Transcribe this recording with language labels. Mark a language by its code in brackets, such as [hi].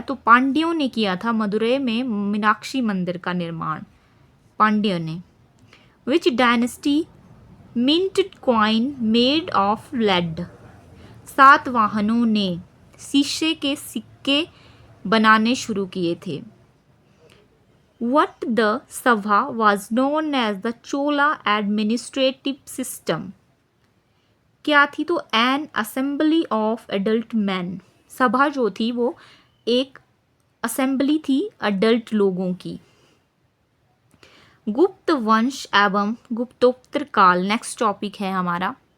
[hi] तो पांड्यों ने किया था मदुरई में मीनाक्षी मंदिर का निर्माण, पांड्यों ने। [en] Which dynasty minted coin made of lead? [hi] सातवाहनों ने शीशे के सिक्के बनाने शुरू किए थे। [en] What the Sabha was known as the Chola administrative system? [hi] क्या थी? तो [en] an assembly of adult men। [hi] सभा जो थी वो एक असेंबली थी अडल्ट लोगों की। गुप्त वंश एवं गुप्तोत्तर काल नेक्स्ट टॉपिक है हमारा।